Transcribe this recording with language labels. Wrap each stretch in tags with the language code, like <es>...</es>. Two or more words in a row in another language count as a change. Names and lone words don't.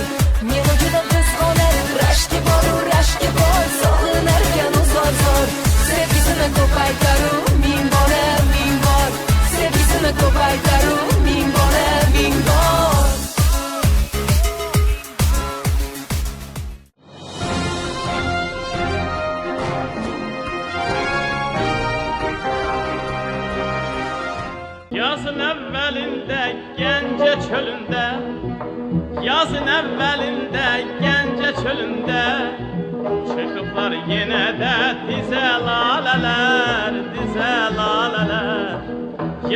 <uz>Meni juda qizg'onar, rashki boru rashki bor, sog'inarkan uzoq zor. Sevgisini ko'paytaru, ming bora, ming bor. Sevgisini ko'paytaru, ming bora, ming bor.</uz> <az>Yazın əvvəlində Gəncə çölündə, yazın əvvəlində Gəncə çölündə çıxıblar yenə də dizə lalələr, dizə lalələr.</az>